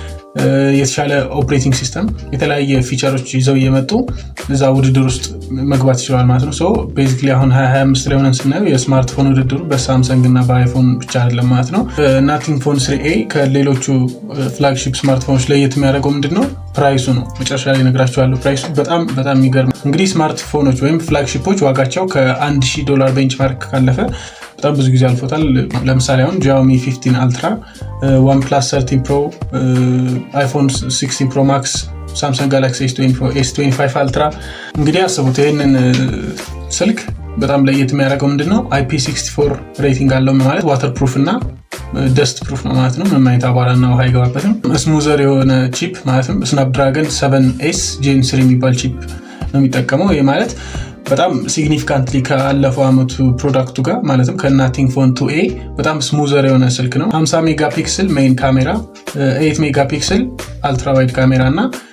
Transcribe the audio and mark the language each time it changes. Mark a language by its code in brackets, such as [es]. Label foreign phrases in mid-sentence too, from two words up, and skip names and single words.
[am] የተሻለ [en] operating system [am] የተለያየ ፊቸሮች ይዘው እየመጡ እዛ ውድድር ውስጥ መግባት ይችላል ማለት ነው። [en] so basically [am] አሁን 2025 ላይ ሆነን ስናየው የስማርትፎን ውድድሩ በሳምሰንግ እና በአይፎን ብቻ አይደለም ማለት ነው። ናቲንግ ፎን 3a ከሌሎቹ ፍላግሺፕ ስማርትፎኖች ለየት የሚያደርገው ምንድነው? ፕራይሱ ነው። መጨረሻ ላይ እነግራችኋለሁ። ፕራይሱ በጣም የሚገርም። እንግዲህ ስማርትፎኖች ወይም ፍላግሺፖች ዋጋቸው $1000 ቤንችማርክ ካለፈ በጣም ብዙ ጊዜ አልፎታል። ለምሳሌ አሁን xiaomi 15 Ultra፣ OnePlus 13 Pro፣ iPhone 16 Pro Max፣ Samsung Galaxy S25 Ultra። እንግዲህ አስቡት ይሄንን ስልክ በጣም ለየት የሚያደርገው ምንድነው? IP64 ሬቲንግ አለው ማለት [en] water proof [am] እና [en] dust proof [am] ነው ማለት ነው። ምንም አይነት አቧራና ውሃ አይገባበትም። ስሙዘር የሆነ ቺፕ ማለትም Snapdragon 7S Gen 3 የሚባል ቺፕ ነው የሚጠቀመው። ይሄ ማለት በጣም ሲግኒፊካንትሊ ካለፈው አመቱ ፕሮዳክቱ ጋር ማለትም ከናቲንግ ፎን 2a በጣም ስሙዘር የሆነ ስልክ ነው። 50 [en] megapixel main camera፣ [am] 8 [en] megapixel ultra wide camera [am] እና